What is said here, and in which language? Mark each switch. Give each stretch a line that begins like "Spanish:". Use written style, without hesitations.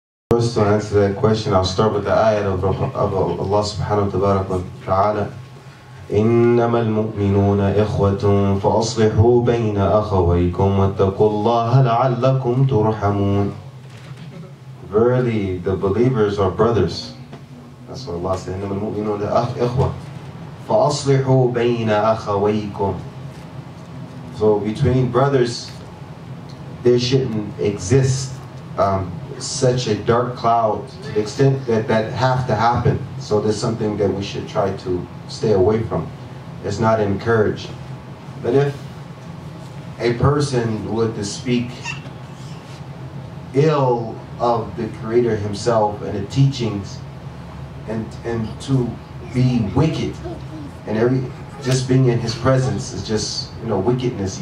English: First, to answer that question, I'll start with the ayat of Allah subhanahu wa ta'ala.
Arabic: إنما المؤمنون إخوة فأصلحوا بين أخويكم واتقوا الله لعلكم ترحمون.
English: Verily, the believers are brothers. That's what Allah said.
Arabic: إنما المؤمنون إخوة فأصلحوا بين أخويكم.
English: So between brothers, there shouldn't exist such a dark cloud to the extent that that have to happen. So there's something that we should try to stay away from. It's not encouraged. But if a person would to speak ill of the Creator Himself and the teachings, and to be wicked, and just being in His presence is just, wickedness.